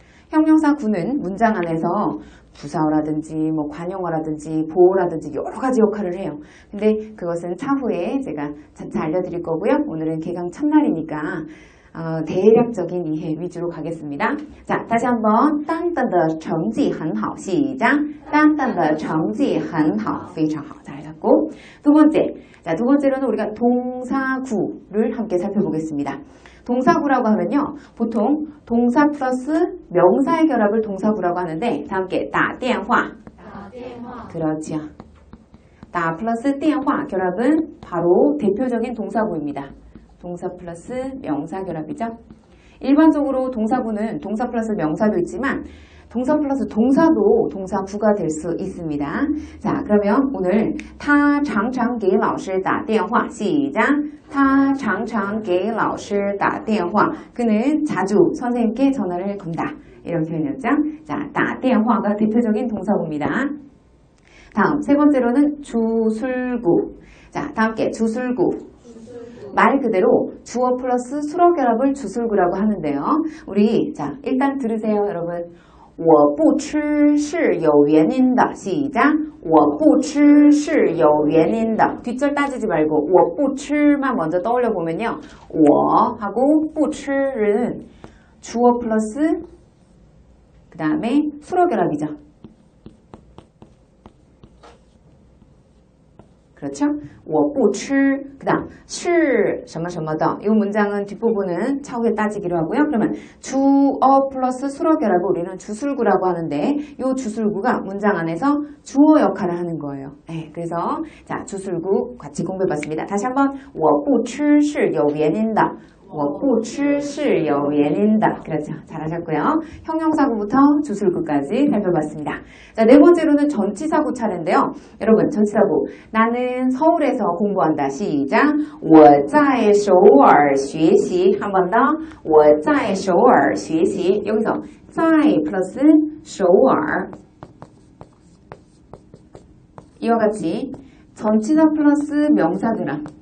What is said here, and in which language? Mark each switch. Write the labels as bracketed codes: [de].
[ko] 형용사 구는 문장 안에서 부사어라든지 뭐 관용어라든지 보어라든지 여러 가지 역할을 해요. 근데 그것은 차후에 제가 차차 알려드릴 거고요. 오늘은 개강 첫날이니까 대략적인 이해 위주로 가겠습니다. 자, 다시 한번 [zh] 单单的成绩很好 [ko] 시작. [zh] 单单的成绩很好非常好. [ko] 잘하셨고. 두 번째. 자, 두 번째로는 우리가 동사구를 함께 살펴보겠습니다. 동사구라고 하면요. 보통 동사 플러스 명사의 결합을 동사구라고 하는데 다 함께 打电话. 그렇죠. 打 플러스 电话 결합은 바로 대표적인 동사구입니다. 동사 플러스 명사 결합이죠. 일반적으로 동사구는 동사 플러스 명사도 있지만 동사 플러스 동사도 동사구가 될 수 있습니다. 자, 그러면 오늘 [zh] 他常常给老师打电话 [ko] 시작. [zh] 他常常给老师打电话. [ko] 그는 자주 선생님께 전화를 건다. 이런 표현이었죠. 자, 打电话가 대표적인 동사구입니다. 다음 세 번째로는 주술구. 자, 다 함께 주술구. 말 그대로 주어 플러스 수어 결합을 주술구라고 하는데요. 우리 자, 일단 들으세요, 여러분. [zh] 我不吃是有原因的 [ko] 시작. [zh] 我不吃是有原因的 [ko] 뒷절 따지지 말고 我不吃만 먼저 떠올려 보면요. 我 하고 不吃는 주어 플러스 그 다음에 수어 결합이죠. 그렇죠? 我不吃 그 다음 是什么什么的이 문장은 뒷부분은 차후에 따지기로 하고요. 그러면 주어 플러스 수어 결합을 우리는 주술구라고 하는데 이 주술구가 문장 안에서 주어 역할을 하는 거예요. 네, 그래서 자, 주술구 같이 공부해봤습니다. 다시 한번 [zh] 我不吃是有原因的 我不吃是有原因的 [ko] 그렇죠. 잘하셨고요. 형용사구부터 주술구까지 살펴봤습니다. 자, 네 번째로는 전치사구 차례인데요. 여러분, 전치사구. 나는 서울에서 공부한다. 시작. [zh] 我在首尔学习 [ko] 한 번 더. [zh] 我在首尔学习 [ko] 여기서 在 플러스 首尔 이와 같이 전치사 플러스 명사 결합